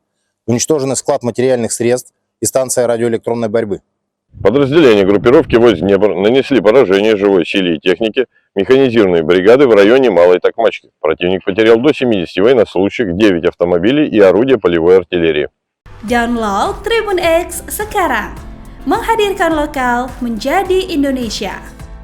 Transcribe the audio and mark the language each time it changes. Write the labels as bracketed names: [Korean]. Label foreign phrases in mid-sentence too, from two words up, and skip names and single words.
[Russian] Уничтоженный склад материальных средств и станция радиоэлектронной борьбы. Подразделения группировки войск Днепр нанесли поражение живой силе и технике механизированной бригады в районе Малой Токмачки. Противник потерял до 70 военнослужащих, 9 автомобилей и орудия полевой артиллерии. [Indonesian] Download Tribun X sekarang, menghadirkan lokal menjadi Indonesia.